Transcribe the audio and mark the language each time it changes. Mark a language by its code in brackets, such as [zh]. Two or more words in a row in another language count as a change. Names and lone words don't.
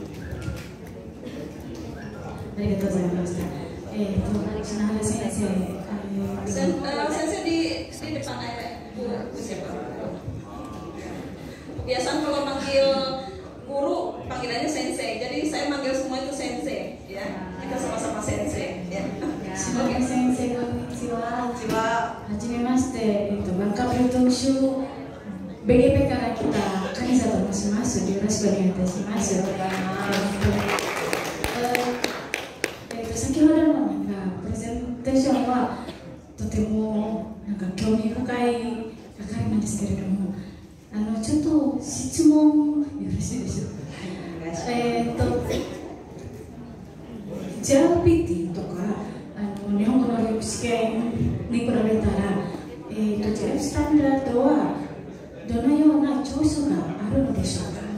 [id] Sensei di depan aja, Bu siapa? Kebiasaan kalau manggil guru panggilannya Sensei, jadi saya manggil semua itu Sensei, ya. Kita sama-sama Sensei, ya. Oke, [ja] 先生、こんにちは. Hajimemashite, Bangka Talkshow BGP から来たカニサと申します。よろしくお願いいたします。先ほどのプレゼンテーションはとても興味深い係なんですけれども、ちょっと質問よろしいでしょうか。JLPT とか日本語能力試験に比べたら、JEP スタンダードはどのような長所があるのでしょうか。